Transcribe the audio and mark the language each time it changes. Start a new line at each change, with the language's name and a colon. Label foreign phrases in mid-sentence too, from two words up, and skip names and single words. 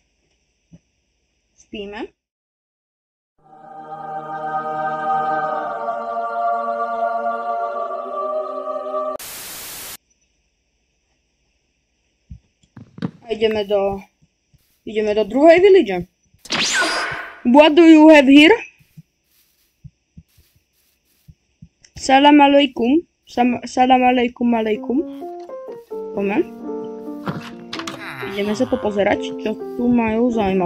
Slovak: Spíme. A ideme do druhej village.
English: What do you have here?
Arabic: Salam alaikum. Salam alaikum alaikum.
Slovak: Poďme. Ideme sa popozerať, čo tu majú zaujímavé.